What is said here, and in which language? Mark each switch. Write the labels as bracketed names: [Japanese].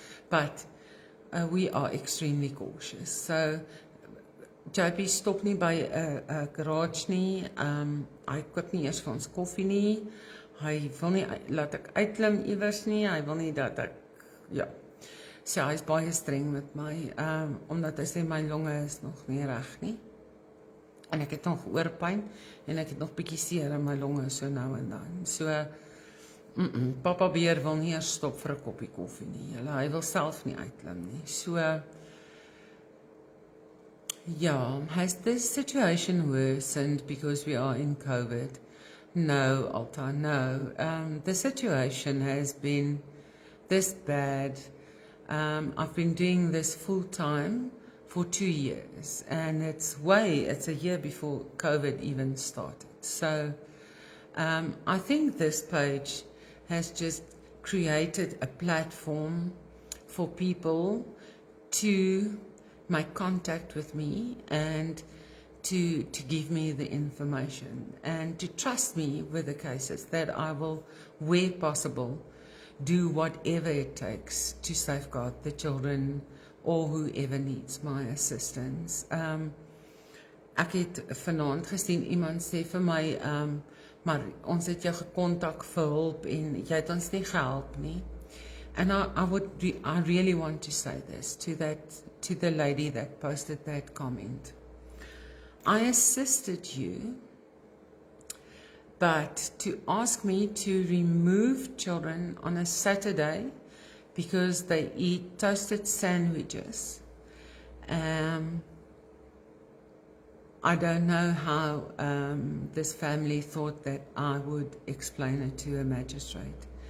[English] But we are extremely cautious. [Afrikaans] So JP stop nie by 'n garage nie. Hy koop nie eers vir ons koffie nie. Hy wil nie laat ek uitklim iewers nie. Hy wil nie dat ek, ja. So hy is baie streng met my, omdat hy sê my longe is nog nie reg nie. en ek het nog oorpyn en ek het nog bietjie seer in my longe so nou en dan. So Papa Beer wil nie eers stop vir 'n koppie koffie nie. Hy wil self nie uitklim nie. [English] So yeah, has this situation worsened because we are in COVID? No, Alta, no. The situation has been this bad. I've been doing this full time for 2 years, and it's a year before COVID even started. So I think this page has just created a platform for people to make contact with me and to give me the information and to trust me with the cases, that I will, where possible, do whatever it takes to safeguard the children or whoever needs my assistance. [Afrikaans] Ek het vanaand gesien iemand sê vir my, maar ons het jou gekontak vir hulp en jy het ons nie gehelp nie. [English] And I really want to say this to the lady that posted that comment. I assisted you, but to ask me to remove children on a Saturday because they eat toasted sandwiches, I don't know how this family thought that I would explain it to a magistrate.